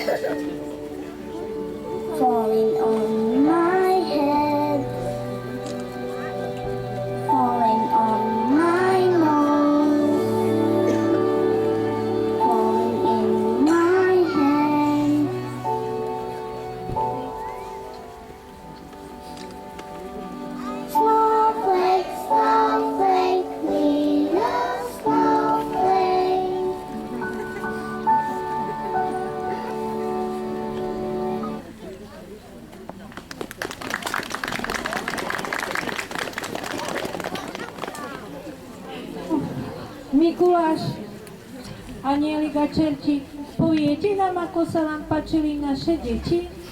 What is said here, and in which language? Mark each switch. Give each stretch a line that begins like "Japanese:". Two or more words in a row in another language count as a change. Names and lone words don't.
English: Falling on my head, falling on my nose, falling in my hand. Snowflake, snowflake, little snowflake.
Slovak: Mikuláš, Anielik a Čertík, poviete nám, ako sa vám páčili naše deti?